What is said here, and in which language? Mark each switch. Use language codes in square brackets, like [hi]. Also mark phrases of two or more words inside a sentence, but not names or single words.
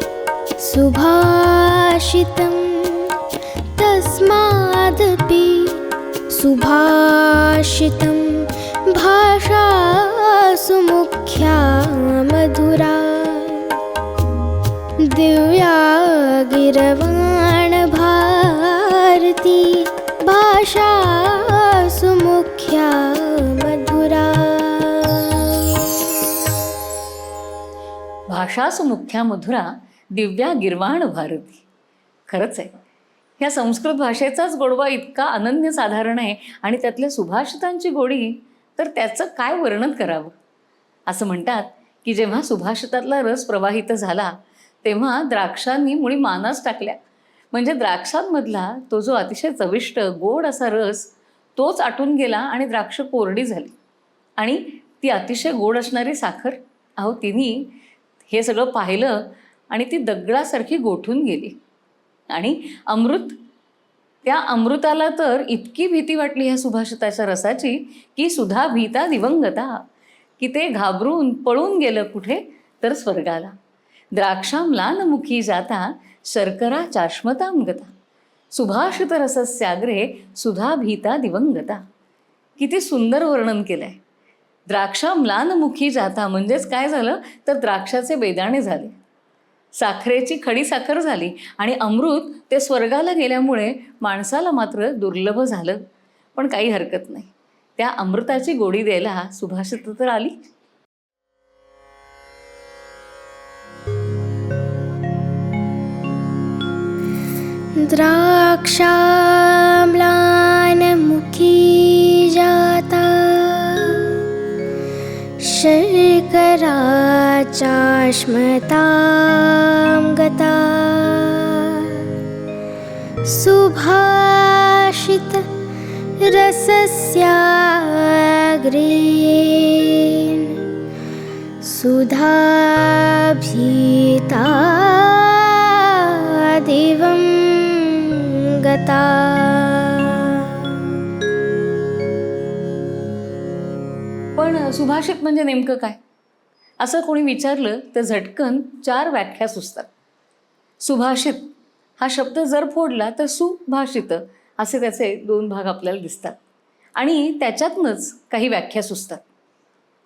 [sa] सुभाषितं तस्मादपि सुभाषितं भाषा सुमुख्या मधुरा दिव्या गिरवाण भारती भाषा सुमुख्या मधुरा. भाषा सुमुख्या मधुरा दिव्या गिरवाण भारती. [mr] खरंच आहे, ह्या संस्कृत भाषेचाच गोडवा इतका अनन्यसाधारण आहे आणि त्यातल्या सुभाषितांची गोडी तर त्याचं काय वर्णन करावं. असं म्हणतात की जेव्हा सुभाषितातला रस प्रवाहित झाला तेव्हा द्राक्षांनी मुळी मानाच टाकल्या. म्हणजे द्राक्षांमधला तो जो अतिशय चविष्ट गोड असा रस तोच आटून गेला आणि द्राक्ष कोरडी झाली. आणि ती अतिशय गोड असणारी साखर, अहो तिने हे सगळं पाहिलं आणि ती दगडासारखी गोठून गेली. आणि अमृत, त्या अमृताला तर इतकी भीती वाटली ह्या सुभाषिताच्या रसाची की [sa] सुधा भीता दिवंगता, [mr] की ते घाबरून पळून गेलं कुठे तर स्वर्गाला. [sa] द्राक्षाम्लानमुखी जाता शर्करा चाश्मतां गता सुभाषित रसस्याग्रे सुधा भीता दिवंगता. [mr] किती सुंदर वर्णन केलं आहे. [sa] द्राक्षाम्लानमुखी जाता [mr] म्हणजेच काय झालं तर द्राक्षाचे बेदाणे झाले, साखरेची खडी साखर झाली आणि अमृत ते स्वर्गाला गेल्यामुळे माणसाला मात्र दुर्लभ झालं. पण काही हरकत नाही, त्या अमृताची गोडी द्यायला सुभाषित तर आली. [sa] द्राक्षाम्लानमुखी जाता शर्करा चाश्मतां गता सुभाषित रसस्याग्रे सुधा भीता दिवंगता. [mr] पण सुभाषित म्हणजे नेमकं काय असं कोणी विचारलं तर झटकन 4 व्याख्या सुचतात. सुभाषित हा शब्द जर फोडला तर सुभाषित असे त्याचे 2 भाग आपल्याला दिसतात आणि त्याच्यातनंच काही व्याख्या सुचतात.